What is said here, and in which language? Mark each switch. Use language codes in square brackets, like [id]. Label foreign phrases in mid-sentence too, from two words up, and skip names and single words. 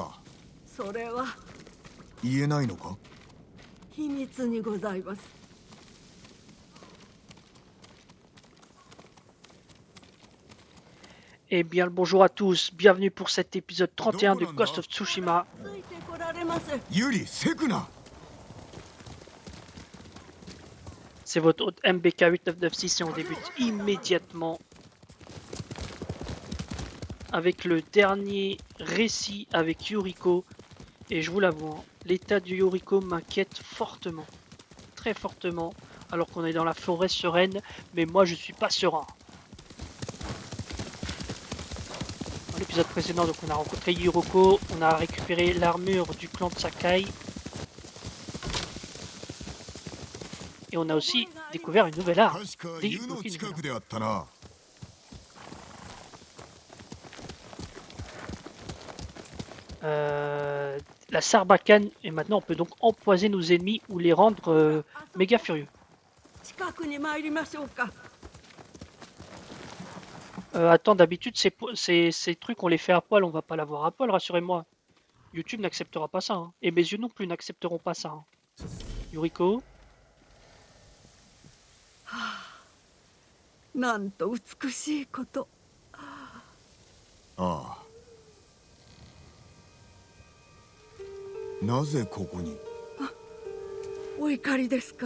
[ja] それは言えないのか。秘密にございます。 [fr] Eh bien, le bonjour à tous, bienvenue pour cet épisode 31 de Ghost of Tsushima. [ja] ついてこられませ。ユリ、セクナ。 [fr] C'est votre hôte MBK8996 et on débute immédiatement avec le dernier récit avec Yuriko. Et je vous l'avoue, hein, l'état de Yuriko m'inquiète fortement, très fortement, alors qu'on est dans la forêt sereine, mais moi je suis pas serein. Dans l'épisode précédent, donc on a rencontré Yuriko, on a récupéré l'armure du clan de Sakai. Et on a aussi découvert une nouvelle arme. [ja] 確か湯の近くであったな。 [fr] La Sarbacane, et maintenant on peut donc empoisonner nos ennemis ou les rendre méga furieux. [ja] 近くに参りましょうか。 [fr] Attends, d'habitude ces trucs on les fait à poil, on va pas l'avoir à poil, rassurez-moi. YouTube n'acceptera pas ça, hein. Et mes yeux non plus n'accepteront pas ça. Hein. Yuriko, [ja] なんと美しいこと。ああ。なぜここに。お怒りですか。